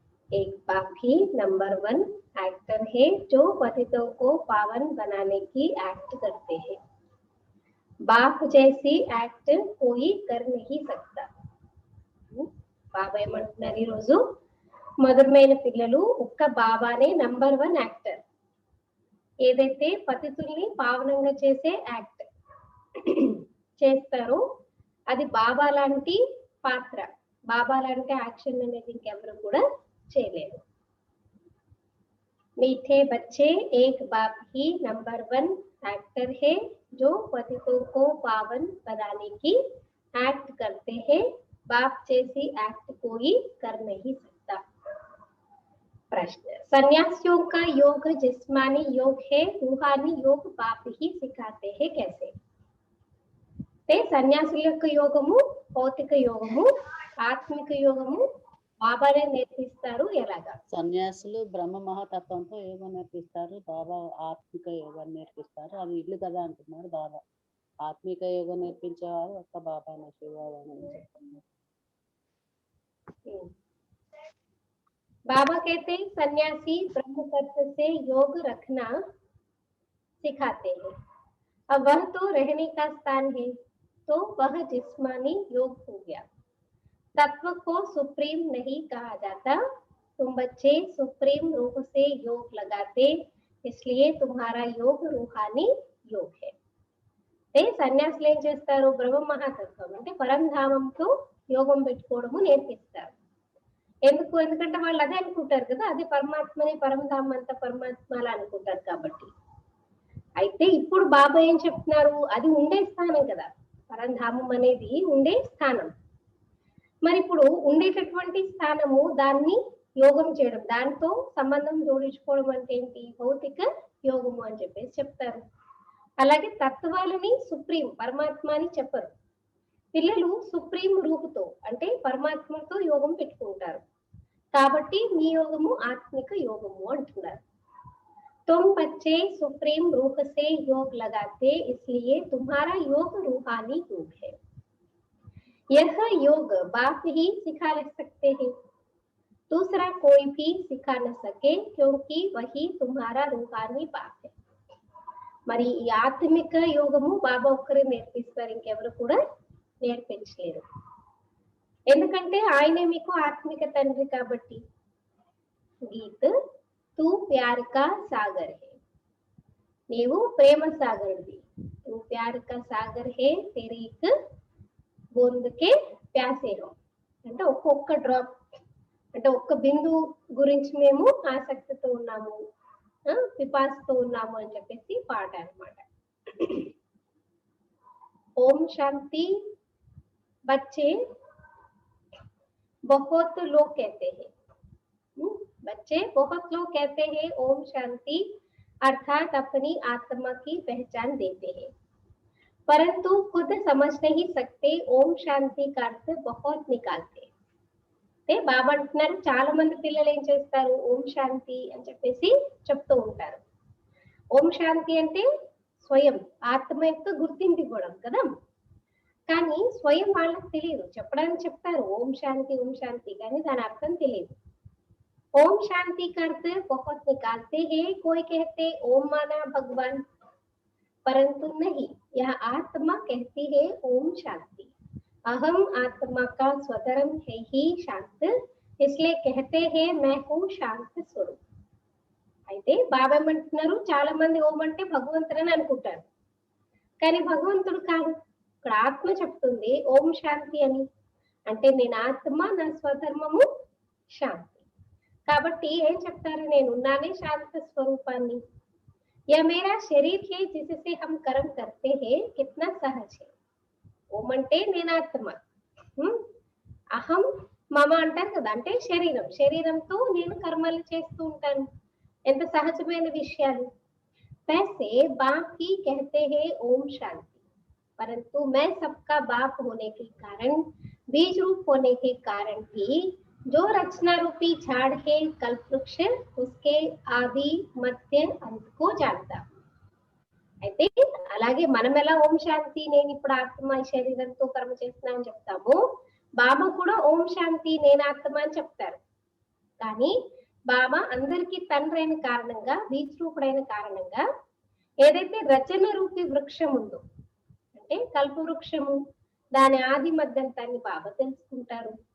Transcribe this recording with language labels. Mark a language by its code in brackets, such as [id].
[hi] एक बाप ही number 1 actor है जो पतितों को पावन बनाने की एक्ट करते हैं। बाप जैसी एक्ट कोई कर नहीं सकता। [te] బాబా ఏమంటున్నారు ఈరోజు, మధురమైన పిల్లలు ఒక్క బాబానే నంబర్ 1 యాక్టర్. ఏదైతే పతితుల్ని పావనంగా చేసే యాక్ట్ చేస్తారో అది బాబా లాంటి పాత్ర, బాబా లాంటి యాక్షన్ అనేది ఇంకెవరు కూడా చేయలేరు. [hi] मीठे बच्चे एक बाप ही नंबर 1 एक्टर है जो पतितों को पावन बनाने की एक्ट करते हैं. बाप जैसी एक्ट कोई कर नहीं सकता. प्रश्न, सन्यासियों का योग जिस्मानी योग है, रूहानी योग बाप ही सिखाते हैं कैसे? [te] సన్యాసుల యొక్క యోగము, భౌతిక యోగము, ఆత్మిక యోగము బాబానే నేర్పిస్తారు. ఎలాగా? సన్యాసులు బ్రహ్మ మహాతత్వంతో యోగం నేర్పిస్తారు, బాబా ఆత్మిక యోగాన్ని నేర్పిస్తారు. అది ఇల్లు కదా అంటున్నారు బాబా. ఆత్మిక యోగం నేర్పించేవారు ఒక్క బాబానే, శివబాబానే చెప్తున్నారు. [hi] बाबा कहते हैं सन्यासी ब्रह्म तत्व से योग रखना सिखाते हैं. अब वह तो रहने का स्थान है, तो वह जिस्मानी योग हो गया. तत्व को सुप्रीम नहीं कहा जाता. तुम बच्चे सुप्रीम रूप से योग लगाते, इसलिए तुम्हारा योग रूहानी योग है. [te] సన్యాసులు ఏం చేస్తారు, బ్రహ్మ మహాతత్వం అంటే పరంధామంతో యోగం పెట్టుకోవడము నేర్పిస్తారు. ఎందుకంటే వాళ్ళు అదే అనుకుంటారు కదా, అదే పరమాత్మని, పరంధామం అంతా పరమాత్మ అలా అనుకుంటారు కాబట్టి. అయితే ఇప్పుడు బాబా ఏం చెప్తున్నారు, అది ఉండే స్థానం కదా, పరంధామం అనేది ఉండే స్థానం. మరి ఇప్పుడు ఉండేటటువంటి స్థానము దాన్ని యోగం చేయడం, దాంతో సంబంధం జోడించుకోవడం అంటే ఏంటి, భౌతిక యోగము అని చెప్పేసి చెప్తారు. అలాగే తత్వాలని సుప్రీం పరమాత్మ అని చెప్పరు. పిల్లలు సుప్రీం రూపుతో అంటే పరమాత్మతో యోగం పెట్టుకుంటారు కాబట్టి మీ యోగము ఆత్మిక యోగము అంటున్నారు. [hi] तुम बच्चे सुप्रीम रूप से योग लगाते, इसलिए तुम्हारा योग रूहानी योग है. यह योग बाप ही सिखा सकते हैं, दूसरा कोई भी सिखा न सके, क्योंकि वही तुम्हारा रूहानी बाप है. [te] మరి ఈ ఆత్మిక యోగము బాబా ఒక్కరే నేర్పిస్తారు, ఇంకెవరు కూడా నేర్పించలేరు. ఎందుకంటే ఆయనే మీకు ఆత్మిక తండ్రి కాబట్టి. [hi] గీత్ तू प्यार का सागर है, [te] నీవు ప్రేమ సాగరుడివి. [hi] तू प्यार का सागर है, तेरे एक बूंद के प्यासे हो [te] అంటే ఒక్కొక్క డ్రాప్ అంటే ఒక్క బిందువు గురించి మేము ఆసక్తితో ఉన్నాము, పిపాసతో ఉన్నాము అని చెప్పేసి పాట అన్నమాట. ఓం శాంతి. [hi] बच्चे बहुत लोग कहते हैं, बच्चे बहुत लोग कहते हैं ओम शांति अर्थात अपनी आत्मा की पहचान देते हैं, परंतु खुद समझ नहीं सकते. ओम शांति का अर्थ बहुत निकालते. [te] బాబా అంటున్నారు చాలా మంది పిల్లలు ఏం చేస్తారు, ఓం శాంతి అని చెప్పేసి చెప్తూ ఉంటారు. ఓం శాంతి అంటే స్వయం ఆత్మ యొక్క గుర్తింపు ఇవ్వడం కదా, కానీ స్వయం వాళ్ళకి తెలియదు. చెప్పడానికి చెప్తారు ఓం శాంతి కానీ దాని అర్థం తెలియదు. [hi] ओम शांति करते बहुत निकालते हैं, कोई कहते ओम माना भगवान, परंतु नहीं, यह आत्मा कहती है ओम शांति. अहम आत्मा का स्वधर्म है ही शांत, इसलिए कहते हैं मैं हूँ शांत स्वरूप. [te] అయితే బాబా ఏమంటున్నారు, చాలా మంది ఓం అంటే భగవంతుడని అనుకుంటారు, కానీ భగవంతుడు కాదు. ఇక్కడ ఆత్మ చెప్తుంది ఓం శాంతి అని, అంటే నేను ఆత్మ, నా స్వధర్మము శాంతి. కాబట్టి ఏం చెప్తారు, నేను ఉన్నానే శాంత స్వరూపాన్ని. [hi] యా మేరా శరీర్ హే జిసే హమ్ కర్మ కర్తే హే, కిత్నా సహజ్ హే. [te] ఓం అంటే నేను ఆత్మ, అహం మమ అంటారు కదా, అంటే శరీరంతో నేను కర్మలు చేస్తూ ఉంటాను. ఎంత సహజమైన విషయాలు. [hi] वैसे बाप ही कहते हैं ओम शांति, परंतु मैं सबका बाप होने के कारण, बीज रूप होने के कारण भी जो रचना रूपी झाड़ है कल्प वृक्ष, उसके आदि मध्य अंत को जानता. [te] అయితే అలాగే మనం ఎలా ఓం శాంతి నేను ఇప్పుడు ఆత్మ ఈ శరీరంతో కర్మ చేస్తున్నా అని చెప్తాము, బాబా కూడా ఓం శాంతి నేను ఆత్మ అని చెప్తారు. కానీ బాబా అందరికీ తండ్రి అయిన కారణంగా, బీజ్ రూపుడైన కారణంగా ఏదైతే రచన రూపి వృక్షం ఉందో అంటే కల్ప వృక్షము, దాని ఆది మధ్యంతాన్ని బాబా తెలుసుకుంటారు.